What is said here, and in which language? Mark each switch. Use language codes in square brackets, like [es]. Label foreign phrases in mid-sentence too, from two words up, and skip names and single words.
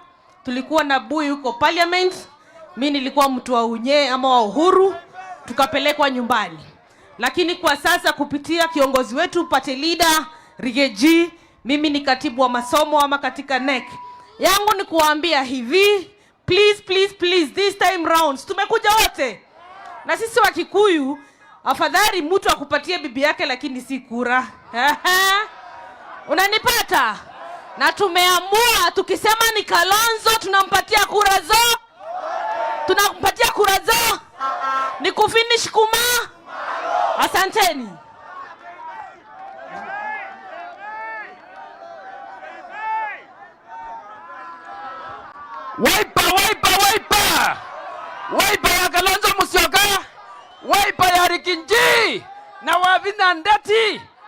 [sw] Tulikuwa na bui huko Parliament. Mimi nilikuwa mtu wa unye ama wa Uhuru. Tukapelekwa nyumbani. Lakini kwa sasa kupitia kiongozi wetu [en] party leader [sw] Rigiji, mimi ni katibu wa masomo ama katika NEC. Yangu ni kuambia hivi, [en] please this time round [sw] tumekuja wote. Na sisi wa Kikuyu afadhali mtu akupatie bibi yake lakini si kura. Unanipata? Na tumeamua tukisema ni Kalonzo tunampatia kura zo. Tunampatia kura zo. Ni kufinish kuma. Asanteni. Wiper ya Kalonzo Musyoka. Wiper ya Rigiji na Wabina Ndeti.